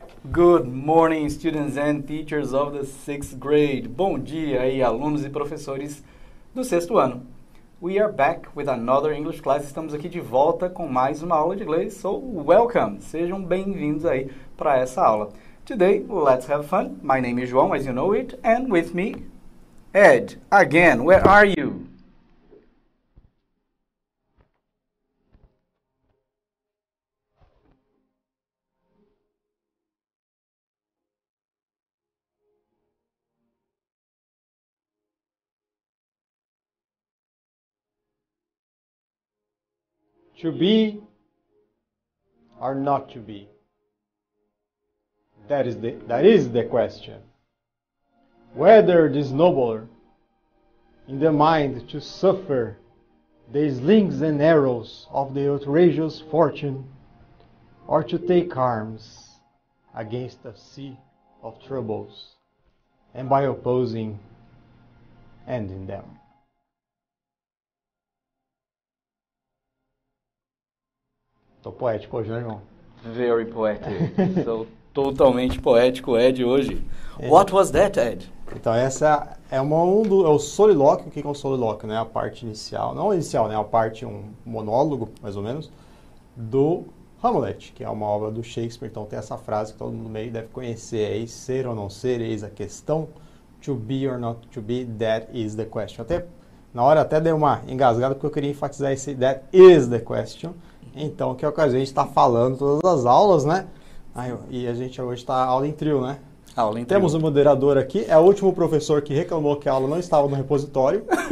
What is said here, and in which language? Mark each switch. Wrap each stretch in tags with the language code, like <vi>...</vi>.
<en>Good morning, students and teachers of the 6th grade.</en> <pt>Bom dia aí, alunos e professores do sexto ano.</pt> <en>We are back with another English class.</en> <pt>Estamos aqui de volta com mais uma aula de inglês.</pt> <en>So, welcome!</en> <pt>Sejam bem-vindos aí para essa aula.</pt> <en>Today, let's have fun. My name is João, as you know it, and with me, Ed. Again, where are you? To be or not to be? That is the question. Whether it is nobler in the mind to suffer the slings and arrows of the outrageous fortune, or to take arms against a sea of troubles, and by opposing, ending them.</en> <pt>Tô poético hoje, né, irmão?</pt> <en>Very poetic.</en> <pt>So, totalmente poético, Ed, hoje.</pt> <en>What was that, Ed?</en> <pt>Então, essa é o solilóquio. O que é um solilóquio? Né? A parte inicial, não inicial, né? A parte, um monólogo, mais ou menos, do Hamlet, que é uma obra do Shakespeare. Então, tem essa frase que todo mundo meio deve conhecer. Eis ser ou não ser, eis a questão.</pt> <en>To be or not to be, that is the question.</en> <pt>Na hora até dei uma engasgada, porque eu queria enfatizar esse</pt> <en>that is the question.</en> <pt>Então, que é o que a gente está falando todas as aulas, né? E a gente hoje está aula em trio, né? Aula em trio. Temos um moderador aqui, é o último professor que reclamou que a aula não estava no repositório.</pt>